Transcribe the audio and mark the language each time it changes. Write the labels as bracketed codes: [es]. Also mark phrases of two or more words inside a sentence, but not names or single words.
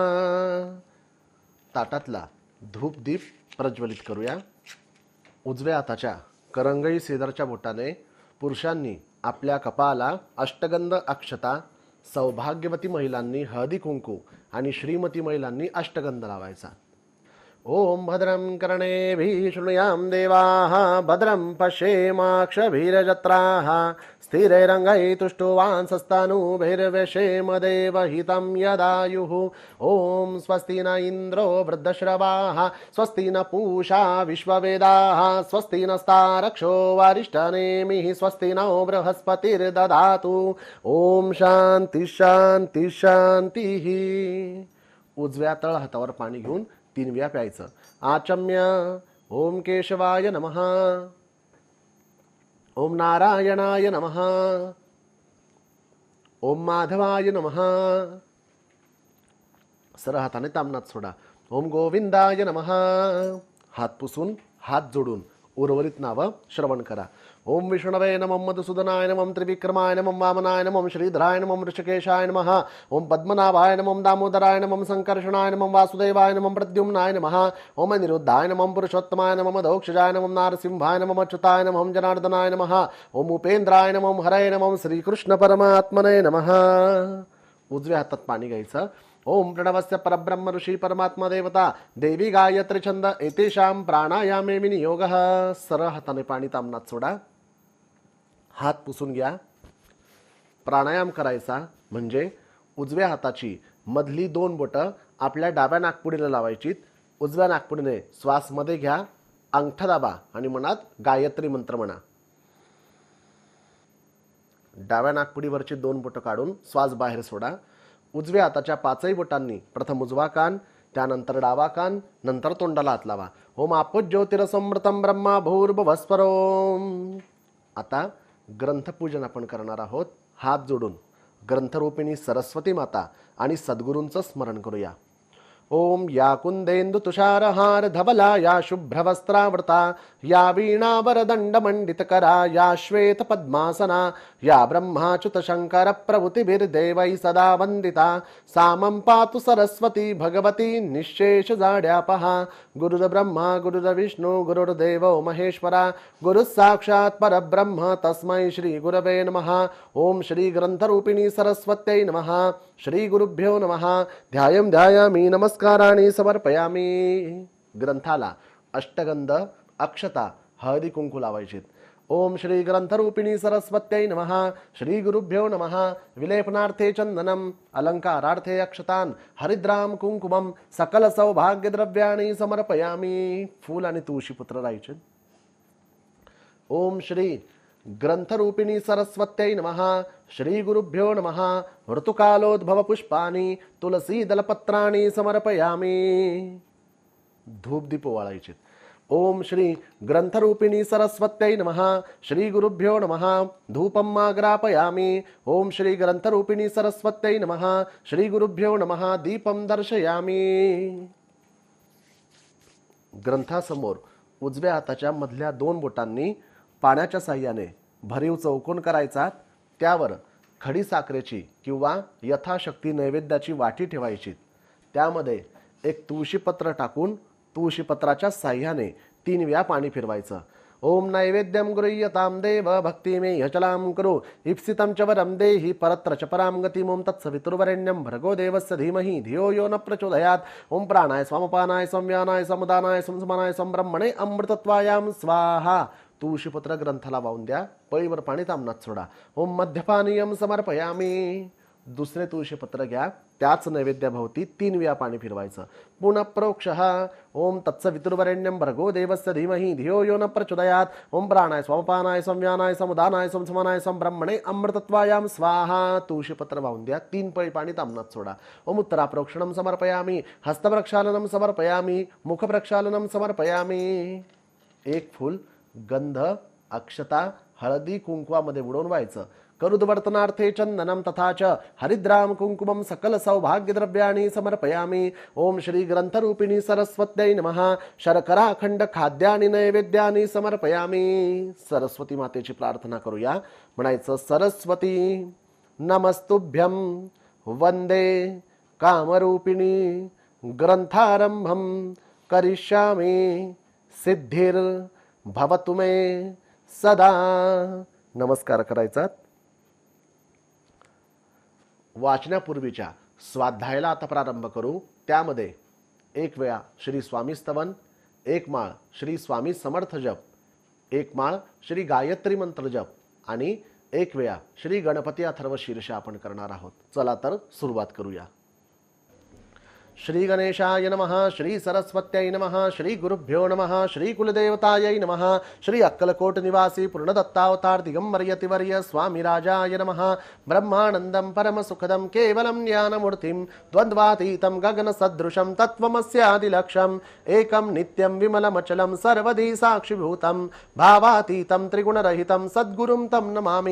[mr] ताटातला धूप दीप प्रज्वलित करूया। उजव्या हाताच्या करंगळी सेदरच्या बोटाने पुरुषांनी आपल्या कपाला अष्टगंध अक्षता, सौभाग्यवती महिलांनी हळदी कुंकू आणि श्रीमती महिलांनी अष्टगंध लावायचा। [sa] ओम भद्रं कर्णेभिः शृणुयाम देवाः भद्रं पश्येमाक्षभिर्जत्राः स्थिरैरङ्गैस्तुष्टुवांसस्तनूभिर्व्यशेम देवहितं यदायुः। ओम स्वस्ति न इन्द्रो वृद्धश्रवाः स्वस्ति न पूषा विश्ववेदाः स्वस्ति नस्तारक्षो वरिष्ठनेमिः स्वस्ति नो बृहस्पतिर्दधातु। ओम शांती शांती शांतीः। [mr] उजव्या तळ हातावर पाणी घेऊन 3 वेळा प्यायचं। [sa] आचम्य ओम केशवाय नमः, ओम नारायणाय नमः, ओम माधवाय नमः। [mr] सरळ हाताने तामनात सोडा। [sa] ओम गोविंदाय नमः। [mr] हात पुसून हात जोडून उर्वरित नाव श्रवण करा। [sa] ओम विष्णवे नमः, मधुसूदनाय नमः, त्रिविक्रमाय नमः, वामनाय नमः, श्रीधराय नमः, ऋषिकेशाय नमः। ओम पद्मनाभाय नमः, दामोदराय नमः, संकर्षणाय नमः, वासुदेवाय नमः, प्रद्युम्नाय नमः। ओम अनिरुद्धाय नमः, पुरुषोत्तमाय नमः, मधोक्षजाय नमः, नारसिंहाय नमः, अच्युताय नमः, जनार्दनाय नमः। ओम उपेंद्राय नमः, हरये नमः, श्रीकृष्ण परमात्मने नमः। [mr] उजव्या हातात पाणी घ्यायचं। [sa] ओम प्रणवस्य परब्रह्म ऋषी परमात्मा देवता देवी गायत्री छंद एतेषां प्राणायामे विनियोगः। [mr] सरळ हाताने पाणी तामनात सोडा। हात पुसून घ्या। प्राणायाम करायचा म्हणजे उजव्या हाताची मधली 2 बोटं आपल्या डाव्या नाकपुडीला लावायची। उजव्या नाकपुडीने श्वास मध्ये घ्या, अंगठा दाबा आणि मनात गायत्री मंत्र म्हणा। डाव्या नाकपुडीवरची 2 बोटं काढून श्वास बाहेर सोडा। उजव्या हाताच्या 5ही बोटांनी प्रथम उजवा कान, त्यानंतर डावा कान, नंतर तोंडाला हात लावा। [sa] ओम आपो ज्योतिरसमृतम ब्रह्मा भूर्भुवस्वरोम। [mr] आता ग्रंथपूजन आपण करणार आहोत। हात जोडून ग्रंथरूपिणी सरस्वती माता आणि सद्गुरूंचं स्मरण करूया। [sa] ओम या कुंदेंदु तुषारहार धवला या शुभ्रवस्त्रावृता या वीणावरदंडमंडितकरा या श्वेत पद्मासना या ब्रह्माच्युत शंकर प्रभृतिभिर्देवैः सदा वंदिता सामं पातु सरस्वती भगवती निःशेष जाड्यापहा। गुरुर्ब्रह्मा गुरुर्विष्णु गुरुर्देवो महेश्वरा गुरुः साक्षात् परब्रह्म तस्मै श्री गुरवे नमः। ओम श्री ग्रंथरूपिणी सरस्वत्यै नमः। श्री गुरुभ्यो नमः। ध्यायं ध्यायामि नमस्काराणि समर्पयामि। [mr] ग्रंथाला अष्टगंध अक्षता हळदी कुंकू लावायचे। [sa] ओम श्री ग्रंथरूपिणी सरस्वत्यै नमः। श्री गुरुभ्यो नमः। विलेपनार्थे चंदनम अलंकारार्थे अक्षतान हरिद्राम कुंकुमम सकल सौभाग्य द्रव्याणि समर्पयामि। [mr] फूल आणि तुळशीपत्र राहायचे। [sa] ओम श्री ग्रंथरूपिणी सरस्वत्यै नमः। श्री गुरुभ्यो नमः। ऋतुकालोद्भव पुष्पाणि तुलसी दलपत्राणि समर्पयामि। [mr] धूप दीप ओवाळायचे। [sa] ओम श्री ग्रंथरूपिणी सरस्वत्यै नमः. श्री गुरुभ्यो नमः. धूपम आग्रापयामि. ओम श्री ग्रंथरूपिणी सरस्वत्यै नमः. श्री गुरुभ्यो नमः. दीपम दर्शयामि. [mr] ग्रंथासमोर उजव्या हाताच्या मधल्या 2 बोटांनी पाण्याच्या साह्याने भरीव चौकोन करायचा. त्यावर खडी साखरेची किंवा यथाशक्ती नैवेद्याची वाटी ठेवायची. त्यामध्ये एक तुळशीपत्र टाकून तुळशीपत्राच्या साह्याने 3 वेळा पाणी फिरवायचं. [sa] ओम नैवेद्यम गृह्यताम देव भक्तिमे यचलाम करो इप्सितं च वरम देहि परत्र च पराम गतिम. ओम तत्सवितुर्वरेण्यं भर्गो देवस्य धीमहि धियो यो न प्रचोदयात्. ओम प्राणाय स्वामपानाय संव्यानाय समुदानाय संसमानाय संब्रह्मणे अमृतत्वायाम स्वाहा. [mr] तुळशीपत्र ग्रंथाला वाहून द्या. पळीवर पाणी तांबणात सोडा. [sa] ओम मध्यपानीयम समर्पयामी. [mr] दुसरे तुळशीपत्र घ्या. त्याच नैवेद्याभोवती 3 वेळा पाणी फिरवायचं. [sa] पुनः प्रोक्षः. ओम तत्सवितुर्वरेण्यं भर्गो देवस्य धीमहि धियो यो न प्रचोदयात्. ओम प्राणाय स्वामपानाय संव्यानाय समुदानाय संसमानाय संब्रह्मणे अमृतत्वायाम स्वाहा. [mr] तुळशीपत्र वाहून द्या. 3 पळी पाणी तांबणात सोडा. [sa] ओम उत्तराप्रोक्षणं समर्पयामी. हस्तप्रक्षालनं समर्पयामी. मुखप्रक्षालनं समर्पयामी. [mr] 1 फूल गंध अक्षता हळदी कुंकवामध्ये बुडवून व्हायचं. [sa] करुद्वर्तनार्थे चंदनम तथा च हरिद्राम कुंकुमम सकल सौभाग्यद्रव्याणि समर्पयामि. ओम श्री ग्रंथरूपिणी सरस्वत्यै नमः. शर्कराखंड खाद्यानि नैवेद्यानि समर्पयामि. [mr] सरस्वती मातेची प्रार्थना करूया. [sa] म्हणायचं सरस्वती नमस्तुभ्यं वंदे कामरूपिणी ग्रंथारंभम करिष्यामि सिद्धिर भवतु मे सदा. [mr] नमस्कार करायचा. वाचनापूर्वीच्या स्वाध्यायाला आता प्रारंभ करू. त्यामध्ये 1 वेळा श्री स्वामी स्तवन, 1 माळ श्री स्वामी समर्थ जप, 1 माळ श्री गायत्री मंत्र जप आणि 1 वेळा श्री गणपती अथर्व शीर्ष आपण करणार आहोत. चला तर सुरुवात करूया. [sa] श्री गणेशाय नमः. श्री सरस्वत्यै नमः. श्री गुरुभ्यो नमः. श्री कुलदेवतायै नमः. श्री अक्कलकोट निवासी पूर्णदत्तावतार दिगंबर यतिवर्य स्वामी राजाय नमः. ब्रह्मानंदं परम सुखदं केवलं ज्ञानमूर्तिं द्वन्द्वातीतं गगनसदृशं तत्त्वमस्यादिलक्ष्यम् एकं नित्यं विमलमचलं सर्वधी साक्षिभूतं भावातीतं त्रिगुणरहितं सद्गुरुं तं नमामि.